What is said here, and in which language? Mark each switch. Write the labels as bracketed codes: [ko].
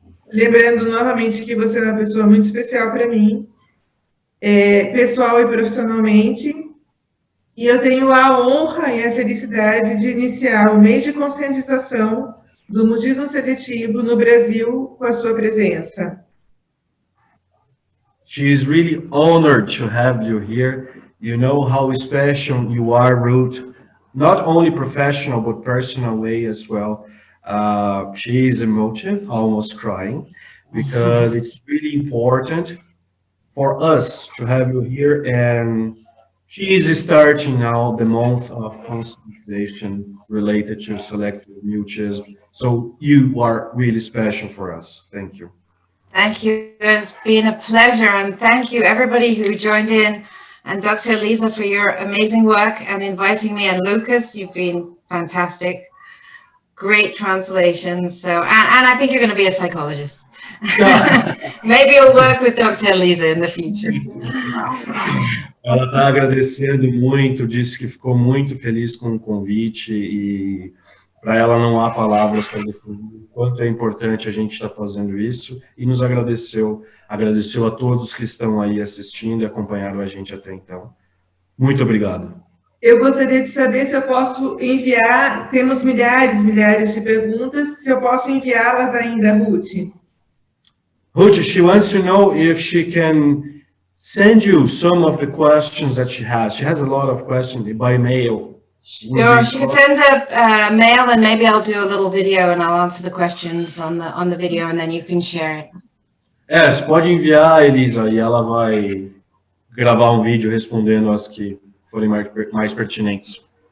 [pt] Lembrando novamente que você é uma pessoa muito especial para mim, pessoal e profissionalmente. E eu tenho a honra e a felicidade de iniciar o mês de conscientização do mutismo seletivo no Brasil com a sua presença. [en] She is really honored to have you here. You know how special you are, Ruth, not only professional, but personal way as well. She is emotive, almost crying, because it's really important for us to have you here. And she is starting now the month of consultation related to selective mutism. So you are really special for us. Thank you. Thank you. It's been a pleasure. And thank you, everybody who joined in. And Dr. Elisa, for your amazing work and inviting me. And Lucas, you've been fantastic. Great translations. So, and I think you're going to be a psychologist. Maybe you'll work with Dr. Elisa in the future. [pt] Ela está agradecendo muito, disse que ficou muito feliz com o convite e para ela não há palavras para definir o quanto é importante a gente estar fazendo isso e nos agradeceu a todos que estão aí assistindo e acompanharam a gente até então. Muito obrigado. Eu gostaria de saber se eu posso enviar, temos milhares de perguntas, se eu posso enviá-las ainda, Ruth. [en] Ruth, she wants to know if she can send you some of the questions that she has. She has a lot of questions by mail. Sure, she can send a mail, and maybe I'll do a little video and I'll answer the questions on the video, and then you can share it. [pt] Você pode enviar, Elisa, e ela vai gravar um vídeo respondendo as que forem mais pertinentes.